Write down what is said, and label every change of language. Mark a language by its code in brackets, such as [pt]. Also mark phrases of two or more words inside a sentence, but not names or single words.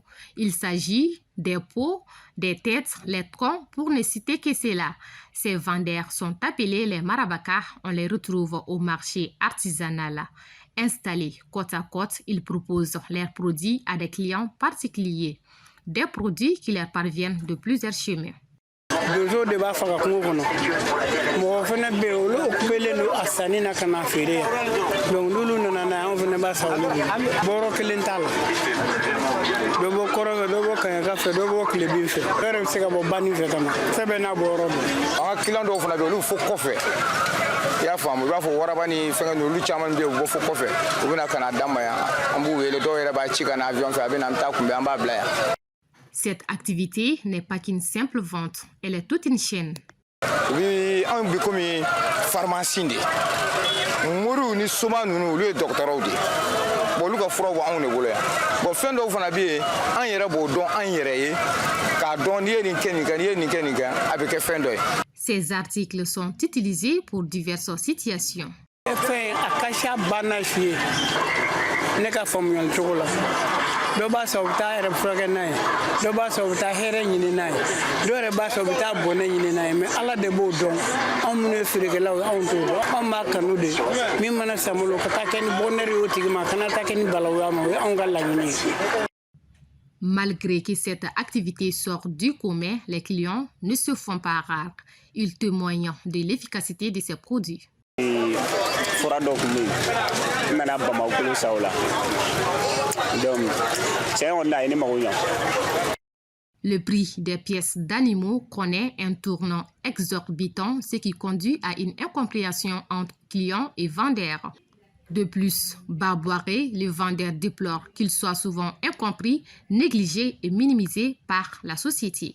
[fr] Il s'agit des peaux, des têtes, les troncs, pour ne citer que cela. Ces vendeurs sont appelés les Marabaka. On les retrouve au marché artisanal. Installés côte à côte, ils proposent leurs produits à des clients particuliers. Des produits qui leur parviennent de plusieurs chemins. [bm] Dojo de ba faga kungo kono mo fana be olo kubele no asani na kana fere donc lulu nana na an fana b'a san olu bɔrɔ kelen t'a la dɔ bɔ kɔrɔ fɛ dɔ bɔ kaɲaka fɛ dɔ bɔ kilebin fɛ dɔ yɛrɛ bɛ se ka bɔ banni fɛ ka na fɛn bɛɛ n'a bɔyɔrɔ don. An ka client dɔw fana bɛ yen olu fo kɔfɛ i y'a faamu i b'a fɔ waraba ni fɛngɛ ninnu olu caman bɛ yen u bɔ fo kɔfɛ u bɛna ka na d'an ma yan an b'u wele dɔw yɛrɛ b'a ci ka na avion fɛ a bɛ na an bɛ taa kunbɛn an b'a bila yan. [fr] Cette activité n'est pas qu'une simple vente, elle est toute une chaîne. Oui, on est comme pharmacie de. [bm] Muru ni soma nunu olu ye dɔgɔtɔrɔw de. Bon olu ka furaw b'anw de bolo yan. Bon fɛn dɔw fana bɛ yen an yɛrɛ b'o dɔn an yɛrɛ ye k'a dɔn n'i ye nin kɛ nin kɛ n'i ye nin kɛ nin kɛ a bɛ kɛ fɛn dɔ ye. [fr] Ces articles sont utilisés pour diverses situations. [bm] Fɛn a ka ca banna su ye ne ka faamuyali cogo la. Dɔ b'a sɔrɔ u bɛ taa yɛrɛ furakɛ n'a ye dɔ b'a sɔrɔ u bɛ taa hɛrɛ ɲini n'a ye dɔ yɛrɛ b'a sɔrɔ u bɛ taa bɔnɛ ɲini n'a ye mais ala de b'o dɔn anw minnu ye feerekɛlaw ye anw t'o dɔn anw b'a kanu de min mana san bolo ka taa kɛ ni bonheur ye o tigi ma a kana taa kɛ ni balawu ma o ye anw ka laɲini ye. [fr] Malgré que cette activité sort du commun, les clients ne se font pas rares. Ils témoignent de l'efficacité de ces produits. [bm] Fura dɔw tun bɛ yen n nana Bamakɔ sa o la donc tiɲɛ kɔni a ye ne mago ɲa. [fr] Le prix des pièces d'animaux connaît un tournant exorbitant, ce qui conduit à une incompréhension entre clients et vendeurs. De plus, Barboiré, le vendeur déplore qu'il soit souvent incompris, négligé et minimisé par la société.